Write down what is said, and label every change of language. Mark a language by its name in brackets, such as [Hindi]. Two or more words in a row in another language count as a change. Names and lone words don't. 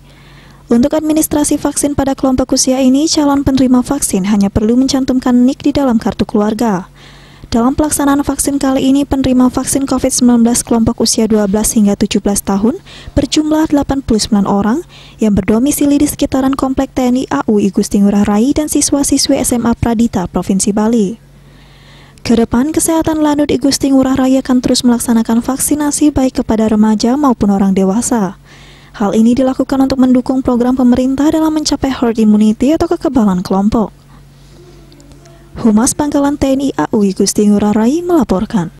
[Indonesian] Untuk administrasi vaksin pada kelompok usia ini, calon penerima vaksin hanya perlu mencantumkan NIK di dalam kartu keluarga. Dalam pelaksanaan vaksin kali ini, penerima vaksin COVID-19 kelompok usia 12 hingga 17 tahun berjumlah 89 orang yang berdomisili di sekitaran Komplek TNI AU I Gusti Ngurah Rai dan siswa-siswi SMA Pradita, Provinsi Bali. Kedepan, Kesehatan Lanut I Gusti Ngurah Rai akan terus melaksanakan vaksinasi baik kepada remaja maupun orang dewasa. Hal ini dilakukan untuk mendukung program pemerintah dalam mencapai [English] herd immunity [Indonesian] atau kekebalan kelompok. Humas Pangkalan TNI AU I Gusti Ngurah Rai melaporkan.